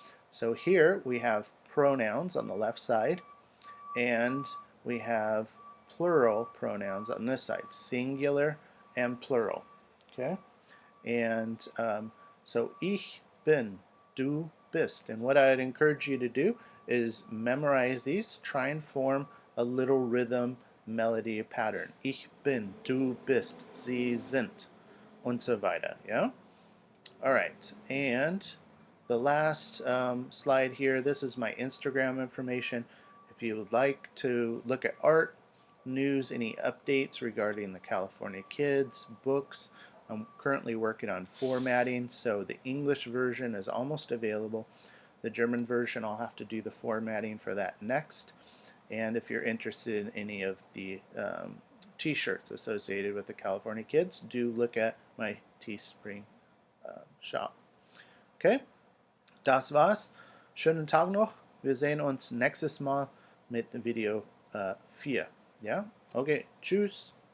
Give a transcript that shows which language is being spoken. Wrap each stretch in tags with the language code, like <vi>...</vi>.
<en>So here we have pronouns on the left side, and we have plural pronouns on this side, singular and plural. Okay? And so</en> <de>ich bin, du bist.</de> <en>And what I'd encourage you to do is memorize these, try and form a little rhythm, melody pattern.</en> <de>Ich bin, du bist, sie sind, und so weiter.</de> <en>Yeah? All right. And the last slide here, this is my Instagram information. If you would like to look at art, news, any updates regarding the California Kids, books, I'm currently working on formatting, so the English version is almost available. The German version, I'll have to do the formatting for that next. And if you're interested in any of the t-shirts associated with the California Kids, do look at my TeeSpring shop.</en> <de>Okay, das war's. Schönen Tag noch. Wir sehen uns nächstes Mal mit Video 4. Ja? Okay, tschüss.</de>